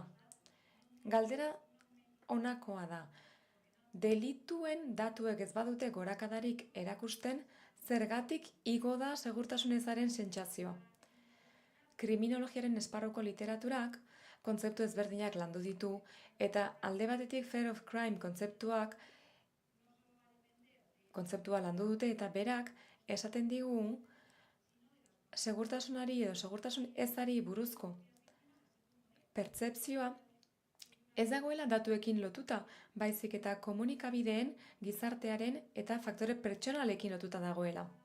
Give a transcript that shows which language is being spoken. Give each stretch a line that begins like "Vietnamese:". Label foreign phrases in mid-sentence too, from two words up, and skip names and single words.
Basque: Galdera honakoa da. Delituen datuek ez badute gorakadarik erakusten, zergatik igo da segurtasun ezaren sentsazioa. Kriminologiaren esparruko literaturak kontzeptu ezberdinak landu ditu, eta alde batetik
English: fear of crime
Basque: kontzeptua landu dute, eta berak esaten digu segurtasunari edo segurtasun ezari buruzko pertzepzioa Ez dagoela datuekin lotuta, baizik eta komunikabideen, gizartearen eta faktore pertsonalekin lotuta dagoela.